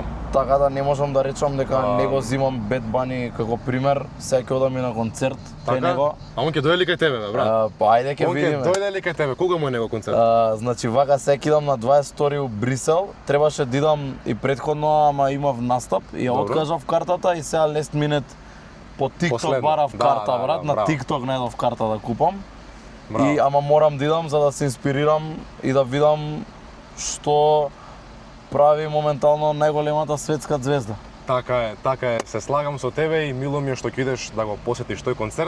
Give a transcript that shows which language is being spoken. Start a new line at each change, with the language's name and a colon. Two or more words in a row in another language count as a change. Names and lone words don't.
Macedonian: Така да не можам да речам дека не го зимам Bad Bunny како пример, сега ќе одам и на концерт кај него. А он ќе дојде ли кај тебе, бе, брат? Па ајде ќе Он ќе видиме. дојде ли кај тебе? Кога му е него концерт? Значи вака сега ќе идам на 22 у Брисел. Требаше да идам и претходно, ама имав настап и ја Добро. откажав картата и сега
English: last minute
Macedonian: по TikTok Последно. барав Да, карта, да, брат, да, на браво. TikTok најдов карта да купам. Браво. И ама морам да идам за да се инспирирам и да видам што прави моментално најголемата светска звезда. Така е. Се слагам со тебе и мило ми е што ќе идеш да го посетиш тој концерт.